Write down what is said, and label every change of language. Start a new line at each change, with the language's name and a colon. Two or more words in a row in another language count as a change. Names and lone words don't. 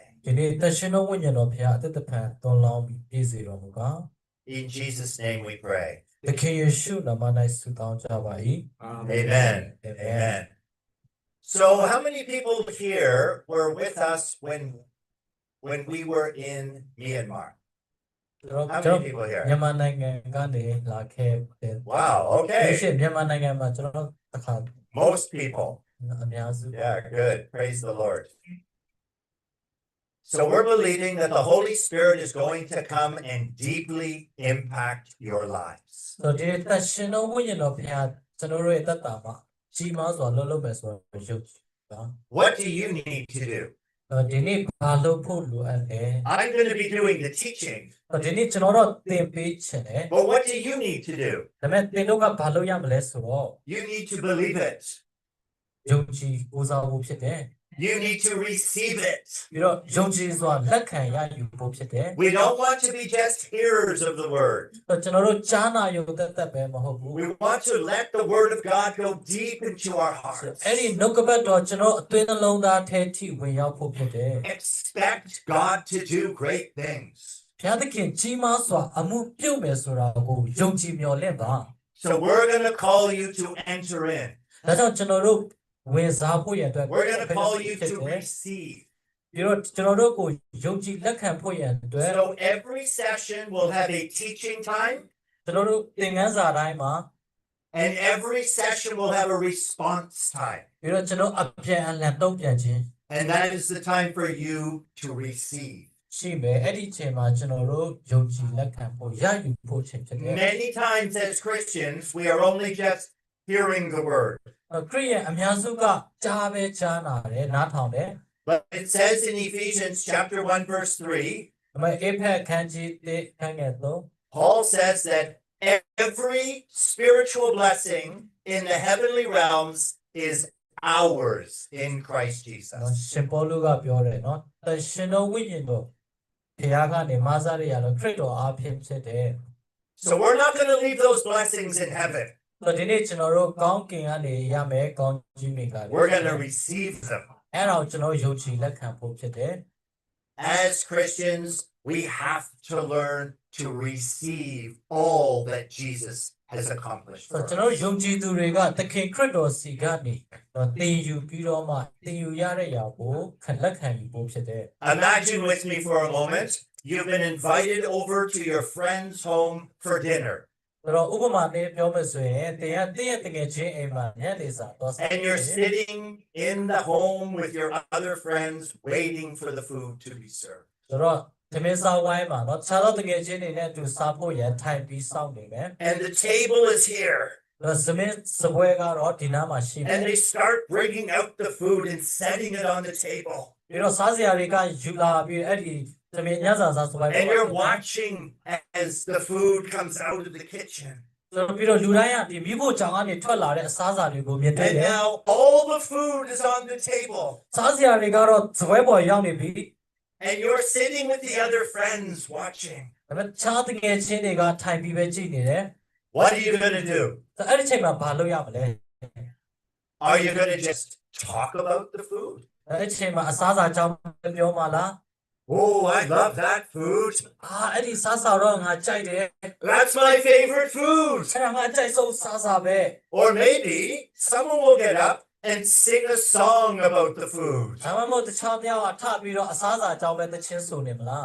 Burmese: ဒီနေ့တရှင်တော်ဝိညာဉ်တော်ဘုရားအသက်တဖန်သွန်လောင်းပြီးပြည့်စေတော်မူပါ
English: In Jesus' name we pray.
Burmese: သခင်ယေရှုနာမ၌ဆုတောင်းကြပါ၏
English: Amen. Amen. So how many people here were with us when we were in Myanmar?
Burmese: ကျွန်
English: How
Burmese: တော်
English: many people here?
Burmese: မြန်မာနိုင်ငံကနေလာခဲ့တဲ့
English: Wow,
Burmese: ဒီ
English: okay.
Burmese: ရှင်မြန်မာနိုင်ငံမှာကျွန်တော်တစ်ခါ
English: Most people.
Burmese: အများစု
English: Yeah, good. Praise the Lord. So we're believing that the Holy Spirit is going to come and deeply impact your lives.
Burmese: ဆိုတော့ဒီတရှင်တော်ဝိညာဉ်တော်ဘုရားကျွန်တော်တို့ရဲ့သက်တာမှာကြီးမားစွာလှုပ်လှုပ်မယ်ဆိုတော့ယုံကြည်ပါ
English: What do you need to do?
Burmese: ဒီနေ့ဘာလုပ်ဖို့လိုအပ်လဲ
English: I'm going to be doing the teaching,
Burmese: ဒီနေ့ကျွန်တော်တို့သင်ပေးချင်တယ်
English: but what do you need to do?
Burmese: ဒါပေမဲ့သင်တို့ကဘာလုပ်ရမလဲဆိုတော့
English: You need to believe it.
Burmese: ယုံကြည်ကိုးစားဖို့ဖြစ်တယ်
English: You need to receive it.
Burmese: ပြီးတော့ယုံကြည်စွာလက်ခံရယူဖို့ဖြစ်တယ်
English: We don't want to be just hearers of the word.
Burmese: ကျွန်တော်တို့ကြားနာယုံသက်ပဲမဟုတ်ဘူး
English: We want to let the word of God go deep into our hearts.
Burmese: အဲ့ဒီနှုတ်ကပတ်တော်ကျွန်တော်အသွေးနှလုံးသားထဲထိဝင်ရောက်ဖို့ဖြစ်တယ်
English: Expect God to do great things.
Burmese: ဘုရားသခင်ကြီးမားစွာအမှုပြုမယ်ဆိုတာကိုယုံကြည်မျှော်လင့်ပါ
English: So we're going to call you to enter in.
Burmese: ဒါကြောင့်ကျွန်တော်တို့ဝင်စားဖို့ရတဲ့အတွက်
English: We're going to call you to receive.
Burmese: ပြီးတော့ကျွန်တော်တို့ကိုယုံကြည်လက်ခံဖို့ရတဲ့အတွက်
English: So every session will have a teaching time,
Burmese: ကျွန်တော်တို့သင်ခန်းစာတိုင်းမှာ
English: and every session will have a response time.
Burmese: ပြီးတော့ကျွန်တော်အပြန်အလှန်တုံ့ပြန်ခြင်း
English: And that is the time for you to receive.
Burmese: ရှိမယ်အဲ့ဒီအချိန်မှာကျွန်တော်တို့ယုံကြည်လက်ခံဖို့ရယူဖို့အချိန်ဖြစ်တယ်
English: Many times as Christians, we are only just hearing the word.
Burmese: ခရစ်ယာန်အများစုကကြားပဲကြားနာတယ်နားထောင်တယ်
English: But it says in Ephesians chapter 1, verse 3,
Burmese: ဒါပေမဲ့အေဖက်ခန်းကြီး1ခန်းငယ်3
English: Paul says that every spiritual blessing in the heavenly realms is ours in Christ
Burmese: နော်
English: Jesus.
Burmese: ရှင်ပေါလုကပြောတယ်နော်တရှင်တော်ဝိညာဉ်တော်ဘုရားကနေမဆရရတော့ခရစ်တော်အားဖြင့်ဖြစ်တယ်
English: So we're not going to leave those blessings in heaven.
Burmese: ဆိုတော့ဒီနေ့ကျွန်တော်တို့ကောင်းကင်ကနေရမယ်ကောင်းကြီးတွေက
English: We're going to receive them.
Burmese: အဲ့တော့ကျွန်တော်ယုံကြည်လက်ခံဖို့ဖြစ်တယ်
English: As Christians, we have to learn to receive all that Jesus has accomplished
Burmese: ဆို
English: for
Burmese: တော့ကျွန်တော်
English: us.
Burmese: ယုံကြည်သူတွေကသခင်ခရစ်တော်စီကနေတော့သင်ယူပြီးတော့မှသင်ယူရတဲ့ຢာကိုလက်ခံယူဖို့ဖြစ်တယ်
English: Imagine with me for a moment, you've been invited over to your friend's home for dinner.
Burmese: ဆိုတော့ဥပမာနဲ့ပြောမယ်ဆိုရင်သင်ရဲ့တကယ်ချင်းအိမ်မှာညနေစာတော့
English: And you're sitting in the home with your other friends waiting for the food to be served.
Burmese: ဆိုတော့သမင်းစားဝိုင်းမှာတော့ခြားသောတကယ်ချင်းတွေနဲ့အတူစားဖို့ရန်ထိုင်ပြီးစောင့်နေမယ်
English: And the table is here.
Burmese: သမင်းစပွဲကတော့ဒီနားမှာရှိတယ်
English: And they start bringing out the food and setting it on the table.
Burmese: ပြီးတော့စားစရာတွေကယူလာပြီးအဲ့ဒီသမင်းညစာစားစပွဲ
English: And you're watching as the food comes out of the kitchen.
Burmese: ဆိုတော့ပြီးတော့လူတိုင်းကဒီမိဖို့ကြောင်ကနေထွက်လာတဲ့အစားအစာတွေကိုမြင်တွေ့
English: And
Burmese: တယ်
English: now all the food is on the table.
Burmese: စားစရာတွေကတော့စပွဲပေါ်ရောက်နေပြီ
English: And you're sitting with the other friends watching.
Burmese: ဒါပေမဲ့ခြားတကယ်ချင်းတွေကထိုင်ပြီးပဲကြည့်နေတယ်
English: What are you going to do?
Burmese: အဲ့ဒီချိန်မှာဘာလုပ်ရမလဲ
English: Are you going to just talk about the food?
Burmese: အဲ့ဒီချိန်မှာအစားအစာကြောင်းပြောမှလား
English: Oh, I love that food.
Burmese: အဲ့ဒီစားစာတော့ငါကြိုက်တယ်
English: That's my favorite food.
Burmese: အဲ့ဒါငါကြိုက်ဆုံးစားစာပဲ
English: Or maybe someone will get up and sing a song about the food.
Burmese: ဒါမှမဟုတ်တခြားပြောင်းထပြီးတော့အစားအစာကြောင်းပဲတချင်းဆိုနေမလား